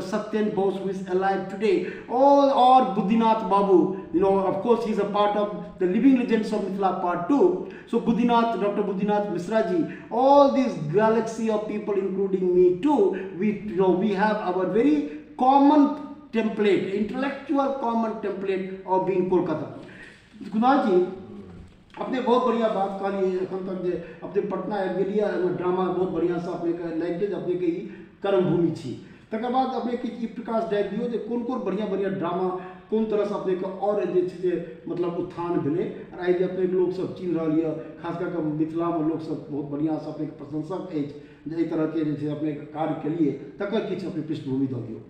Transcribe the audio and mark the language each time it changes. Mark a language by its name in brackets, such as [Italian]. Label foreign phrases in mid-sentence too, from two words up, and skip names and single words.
[English] Satyen Bose, who is alive today, or Buddhinath Babu, of course he is a part of the Living Legends of Mithila part-2. So Dr. Buddhinath Misra ji, all this galaxy of people, including me too, we have our very common template, intellectual common template of being Kolkata. [Maithili] कुणाल जी अपने बहुत बढ़िया बात कही एखन तक जे अपने पटना आबि गेलियै ड्रामा बहुत बढ़िया से अपने के लैंग्वेज अपने के कर्मभूमि छी तकर बाद अपने किछु प्रकाश डालि दियौ जे कोन कोन बढ़िया बढ़िया ड्रामा कोन तरह से अपने के और जे छै जे मतलब उत्थान भेलै और आइ जे अपने लोग सब चिन्ह रहल यऽ खास कर के मिथिला में लोग सब बहुत बढ़िया से अपने के प्रशंसक अछि जे एहि तरह के जे छै अपने कार्य केलिए तकर किछु अपने पृष्ठभूमि दऽ दियौ।